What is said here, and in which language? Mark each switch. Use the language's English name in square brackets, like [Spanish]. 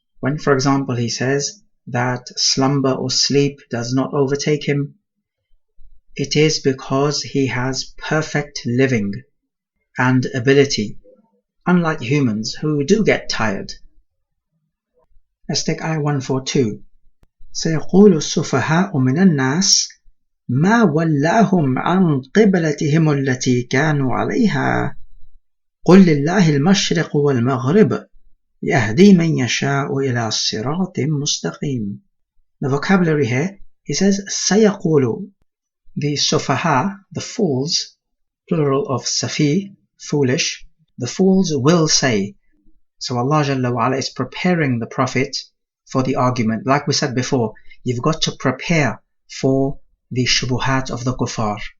[English] When, for example, He says that slumber or sleep does not overtake Him, it is because He has perfect living and ability, unlike humans who do get tired. Let's take ayah 142. [Arabic] سيقول السفهاء من الناس ما ولاهم عن قبلتهم التي كانوا عليها قل لله المشرق والمغرب يهدي من يشاء إلى صراط مستقيم. [English] The vocabulary here, he says سيقول. The sufaha, the fools, plural of safi, foolish, the fools will say. So Allah Jalla wa Ala is preparing the Prophet for the argument. Like we said before, you've got to prepare for the shubuhat of the kuffar.